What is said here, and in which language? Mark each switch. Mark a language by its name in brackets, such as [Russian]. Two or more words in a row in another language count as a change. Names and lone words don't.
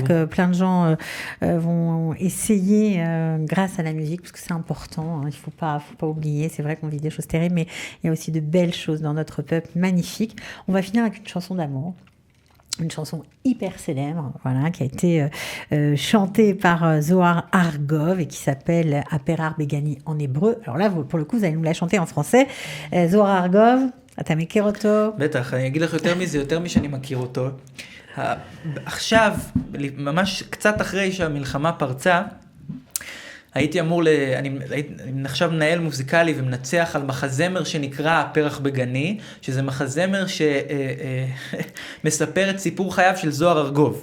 [French] que plein de gens vont essayer grâce à la musique, parce que c'est important, hein, il faut pas oublier, c'est vrai qu'on vit des choses terribles, mais il y a aussi de belles choses dans notre peuple, magnifiques. On va finir avec une chanson d'amour. Une chanson hyper célèbre, voilà, qui a été chantée par Zohar Argov et qui s'appelle Aperar Begani en hébreu. Alors là, pour le coup, vous allez nous la chanter en français. [Hebrew] Zohar Argov, אתה מכיר אותו? בטח, אני אגיד לך יותר מזה, יותר משאני מכיר אותו. עכשיו, ממש קצת אחרי שהמלחמה פרצה, הייתי אמור, אני נחשב מנהל מוזיקלי ומנצח על מחזמר שנקרא פרח בגני, שזה מחזמר שמספר את סיפור חייו של זוהר ארגוב.